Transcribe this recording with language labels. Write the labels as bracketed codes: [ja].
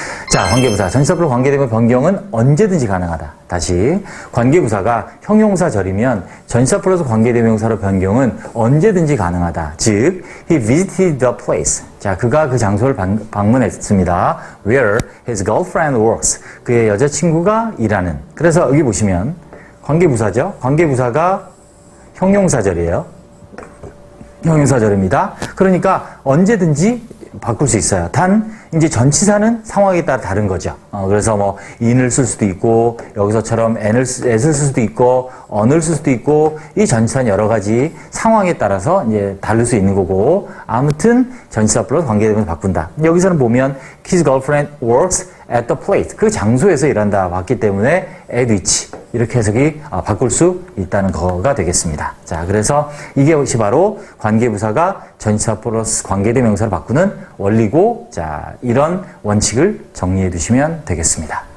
[ko] 자, 관계부사. 전치사 플러스 관계대명사 변경은 언제든지 가능하다. 다시. 관계부사가 형용사절이면 전치사 플러스 관계대명사로 변경은 언제든지 가능하다. [en] 즉, he visited the place. [ko] 자, 그가 그 장소를 방문했습니다. [en] Where his girlfriend works. [ko] 그의 여자친구가 일하는. 그래서 여기 보시면 관계부사죠. 관계부사가 형용사절이에요. 형용사절입니다. 그러니까 언제든지 바꿀 수 있어요. 단 이제 전치사는 상황에 따라 다른 거죠. 그래서 뭐 in을 쓸 수도 있고 여기서처럼 as를 쓸 수도 있고 on을 쓸 수도 있고 이 전치사는 여러 가지 상황에 따라서 이제 다를 수 있는 거고 아무튼 전치사 플러스 관계대명사 바꾼다. 여기서는 보면 [en] his girlfriend works at the place. [ko] 그 장소에서 일한다 봤기 때문에 at which 이렇게 해석이 바꿀 수 있다는 거가 되겠습니다. 자, 그래서 이게 바로 관계부사가 전치사 플러스 관계대명사를 바꾸는 원리고, 자, 이런 원칙을 정리해 두시면 되겠습니다.